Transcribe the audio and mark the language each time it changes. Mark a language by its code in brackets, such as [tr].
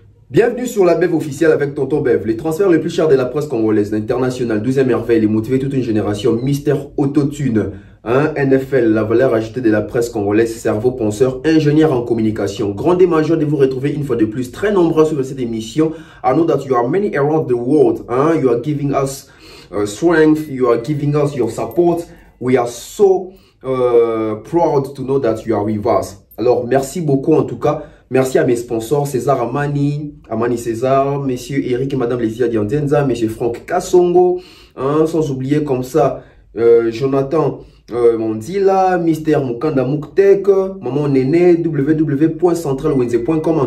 [fr] Bienvenue sur la Bev officielle avec Tonton Bev. Les transferts les plus chers de la presse congolaise, l'international, 12e merveille, les motiver toute une génération, Mystère Autotune, NFL, la valeur ajoutée de la presse congolaise, cerveau penseur, ingénieur en communication. Grand et majeur de vous retrouver une fois de plus, très nombreux sur cette émission. [en] I know that you are many around the world. You are giving us strength, you are giving us your support. We are so proud to know that you are with us. [fr] Alors, merci beaucoup en tout cas. Merci à mes sponsors, César Amani César, Messieurs Eric et Madame Lesia Diandenza, Monsieur Franck Kassongo, sans oublier comme ça, Jonathan Mondila, Mister Mukanda Muktek, Maman Néné, www.centralwenze.com.